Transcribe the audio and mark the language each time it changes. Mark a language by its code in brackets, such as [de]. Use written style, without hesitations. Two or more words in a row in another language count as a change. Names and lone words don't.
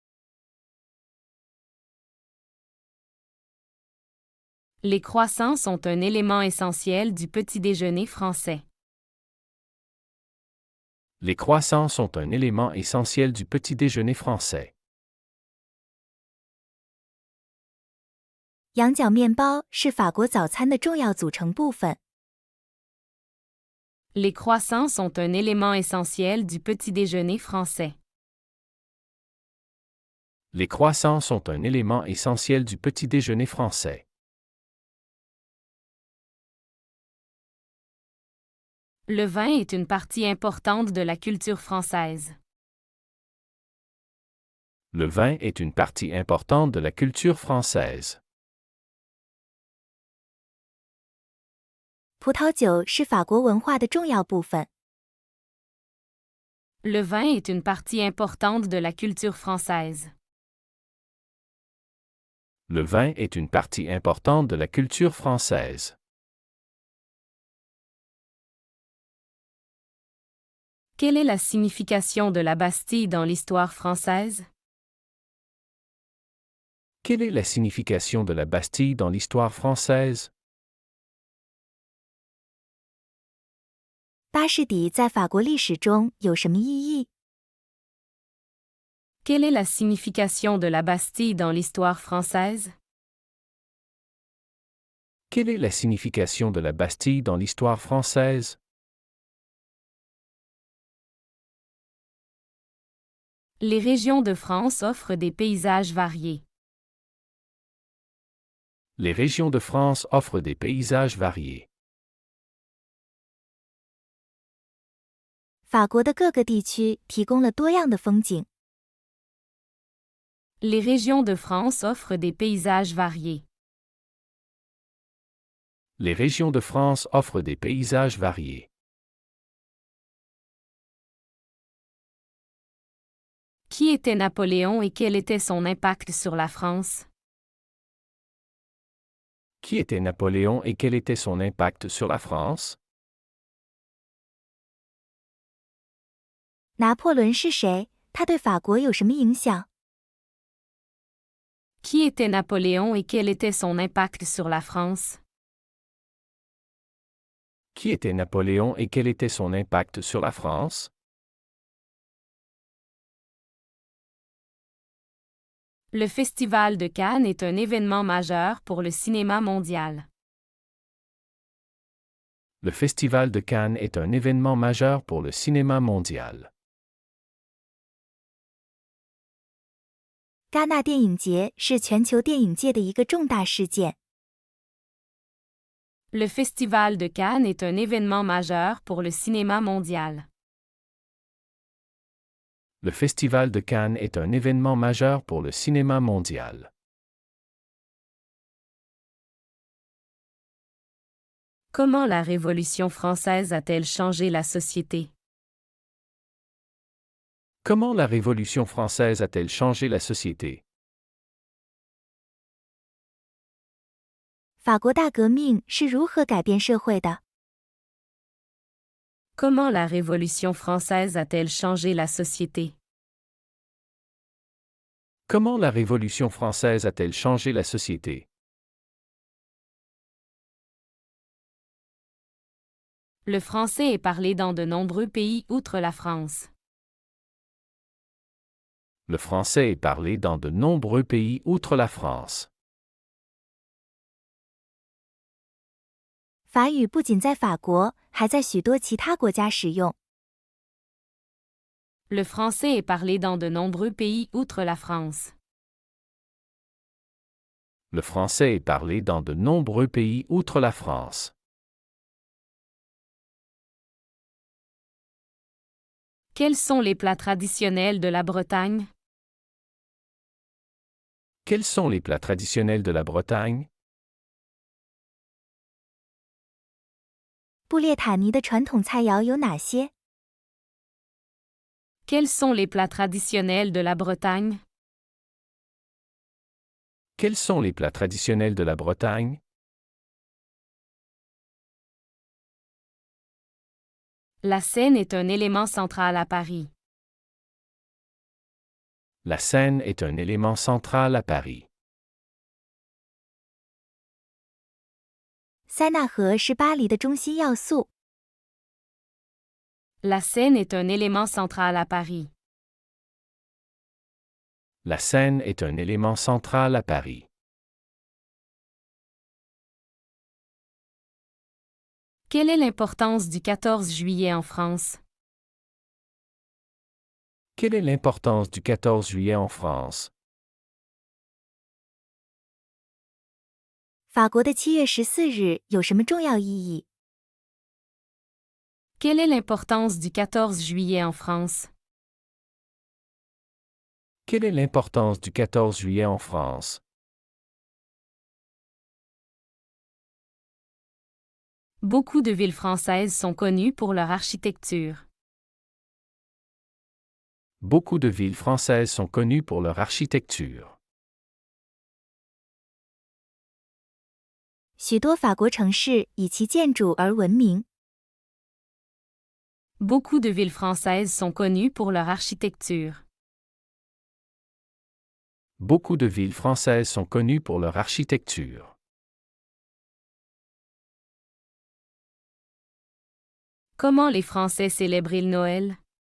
[fr] Les croissants sont un élément essentiel du petit déjeuner français. Les croissants sont un élément essentiel du petit déjeuner français. [zh] 羊角面包是法国早餐的重要组成部分。 [fr] Les croissants sont un élément essentiel du petit déjeuner français. Les croissants sont un élément essentiel du petit déjeuner français. Le vin est une partie importante de la culture française. Le vin est une partie importante de la culture française. [zh] 葡萄酒是法国文化的重要部分。 [fr] Le vin est une partie importante de la culture française. Le vin est une partie importante de la culture française. Quelle est la signification de la Bastille dans l'histoire française? Quelle est la signification de la Bastille dans l'histoire française? [zh] 巴士底在法国历史中有什么意义？ [fr] Quelle est la signification de la Bastille dans l'histoire française? Quelle est la signification de la Bastille dans l'histoire française? Les régions de France offrent des paysages variés. Les régions de France offrent des paysages variés. [zh] 法国的各个地区提供了多样的风景。 [fr] Les régions de France offrent des paysages variés. Les régions de France offrent des paysages variés. Qui était Napoléon et quel était son impact sur la France? Qui était Napoléon et quel était son impact sur la France? [zh] 拿破仑是谁？他对法国有什么影响？ [fr] Qui était Napoléon et quel était son impact sur la France? Qui était Napoléon et quel était son impact sur la France? Le Festival de Cannes est un événement majeur pour le cinéma mondial. Le Festival de Cannes est un événement majeur pour le cinéma mondial. [zh] 戛纳电影节是全球电影界的一个重大事件。 [fr] Le Festival de Cannes est un événement majeur pour le cinéma mondial. Le Festival de Cannes est un événement majeur pour le cinéma mondial. Comment la Révolution française a-t-elle changé la société? Comment la Révolution française a-t-elle changé la société? [zh] 法国大革命是如何改变社会的？ [fr] Comment la Révolution française a-t-elle changé la société? Comment la Révolution française a-t-elle changé la société? Le français est parlé dans de nombreux pays outre la France. Le français est parlé dans de nombreux pays outre la France. [zh] 法语不仅在法国，还在许多其他国家使用。 [fr] Le français est parlé dans de nombreux pays outre la France. Le français est parlé dans de nombreux pays outre la France. Quels sont les plats traditionnels de la Bretagne? Quels sont les plats traditionnels de la Bretagne? [zh] 布列塔尼的传统菜肴有哪些？ [fr] Quels sont les plats traditionnels de la Bretagne? Quels sont les plats traditionnels de la Bretagne? La Seine est un élément central à Paris. La Seine est un élément central à Paris. [zh] 塞纳河是巴黎的中心要素。 [fr] La Seine est un élément central à Paris. La Seine est un élément central à Paris. Quelle est l'importance du 14 juillet en France? Quelle est l'importance du 14 juillet en France? [zh] 法国的7月14日有什么重要意义？ [fr] Quelle est l'importance du 14 juillet en France? Quelle est l'importance du 14 juillet en France? Beaucoup de villes françaises sont connues pour leur architecture. Beaucoup de villes françaises sont connues pour leur architecture. [zh] 许多法国城市以其建筑而闻名。 [fr] Beaucoup de villes françaises sont connues pour leur architecture. Beaucoup de villes françaises sont connues pour leur architecture. Comment les Français célèbrent-ils Noël?